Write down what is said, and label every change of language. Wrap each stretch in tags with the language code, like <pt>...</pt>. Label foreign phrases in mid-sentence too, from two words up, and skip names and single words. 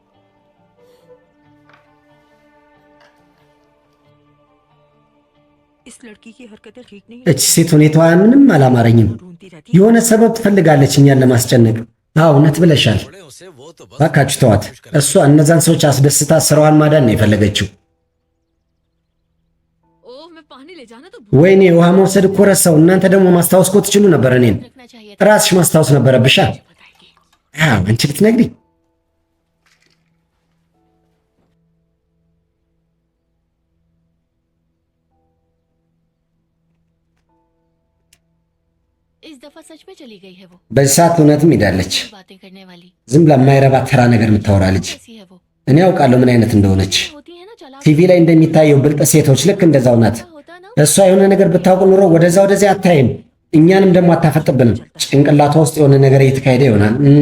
<hi>इस लड़की की हरकतें ठीक नहीं</hi> <am>እች ሴት ሁኔታዋ ምንም አላማረኝም።</am> <hi>ढूंढती रहती</hi> <am>የሆነ ሰበብ ትፈልጋለች እኛን ለማስጨነቅ። አዎ እውነት ብለሻል።</am> <hi>बड़े उसे वो तो बस</hi> <am>ባካችሁ ተዋት። እሷ እነዛን ሰዎች አስደስታ ስራዋን ማዳን ነው የፈለገችው።</am> <hi>ओह मैं पानी ले जाना तो</hi> <am>ወይኔ ውሃ መውሰድ እኮ ረሳው። እናንተ ደግሞ ማስታወስ እኮ ትችሉ ነበር። እኔን</am> <hi>रखना चाहिए</hi> <am>ራስሽ ማስታወስ ነበረብሻ። አዎ አንቺ ልትነግሪ</am> <hi>इस दफा सच में चली गई है वो</hi> <am>በዚህ ሰዓት እውነትም ሄዳለች።</am> <hi>बातें करने वाली</hi> <am>ዝም ብላ የማይረባ ተራ ነገር የምታወራ ልጅ።</am> <hi>कैसी है वो</hi> <am>እኔ ያውቃለሁ ምን አይነት እንደሆነች።</am> <hi>होती है ना चला</hi> <am>ቲቪ ላይ እንደሚታየው ብልጥ ሴቶች ልክ እንደዛው ናት።</am> <hi>होता ना</hi> <am>እሷ የሆነ ነገር ብታውቅ ኑሮ ወደዛ ወደዚያ አታይም። እኛንም ደግሞ አታፈጥብንም። ጭንቅላቷ ውስጥ የሆነ ነገር እየተካሄደ ይሆናል።</am>